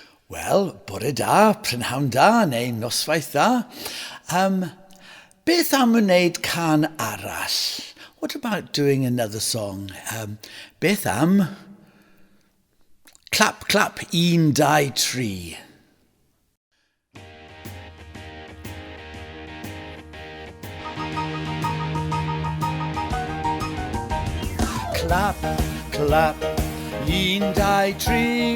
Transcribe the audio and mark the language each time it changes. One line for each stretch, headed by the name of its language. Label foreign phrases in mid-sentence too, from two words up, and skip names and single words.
Welsh: Wel, bore da, prynhawn da, neu noswaith da. Beth am wneud can arall?
English: What about doing another song?
Welsh: Beth am
English: clap, clap,
Welsh: un, dau, tri.
English: Clap, clap,
Welsh: un, dau, tri.